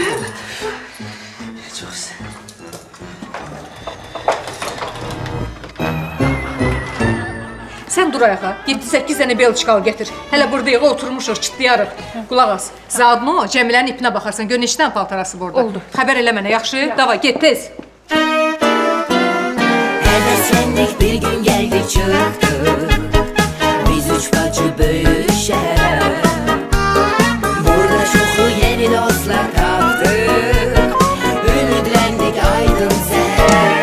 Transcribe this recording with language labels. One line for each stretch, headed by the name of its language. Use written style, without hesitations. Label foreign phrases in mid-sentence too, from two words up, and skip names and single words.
Turkish: Çok güzel.
Azerbaijani: Sən dur ayağa, 7-8 dənə belçikalı gətir. Hələ buradayıq, oturmuşuq, çıtlayarıq. Qulaq as, zaadno Cəmilənin ipinə baxarsan, gör neçə dənə paltarası burada. Oldu. Xəbər elə mənə, yaxşı? Davay, get tez.
Turkish: Heveslendik bir gün geldik çıktık. Biz üç bacı büyük şehre. Burada çoklu yeni dostlar kaptık. Ümitlendik aydın seher.